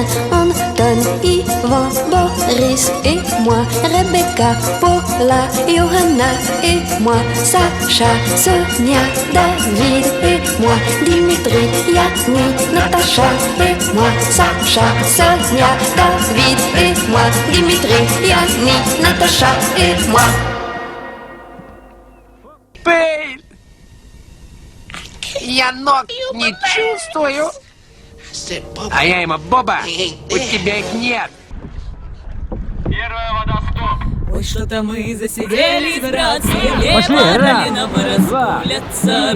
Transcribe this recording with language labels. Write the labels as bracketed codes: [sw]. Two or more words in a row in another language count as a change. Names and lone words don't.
[fr] Anton, Yvan, Boris et moi, Rebecca, Paula, Johanna et moi, Sacha, Sonia, David et moi, Dimitri, Yanni, Natacha et moi, Sacha, Sonia, David et moi, Dimitri, Yanni, Natacha et moi. [ru] Я ног не чувствую. А я ему, Боба, у тебя их нет. Первая вода, стоп. Ой, что-то мы засиделись, братцы, не пора нам разгуляться.